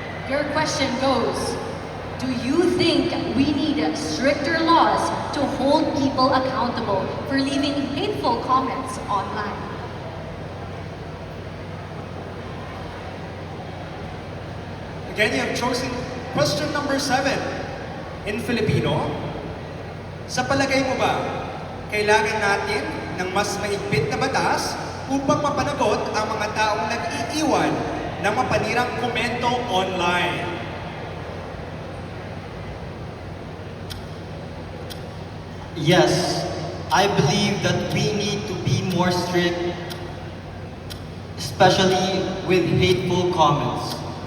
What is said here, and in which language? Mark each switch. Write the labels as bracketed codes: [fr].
[en] Your question goes, do you think we need stricter laws to hold people accountable for leaving hateful comments online? Again, you have chosen question number 7. In Filipino, [tl] sa palagay mo ba, kailangan natin ng mas mahigpit na batas upang mapanagot ang mga taong nag-iiwan ng mapanirang komento online? [en] Yes, I believe that we need to be more strict, especially with hateful comments.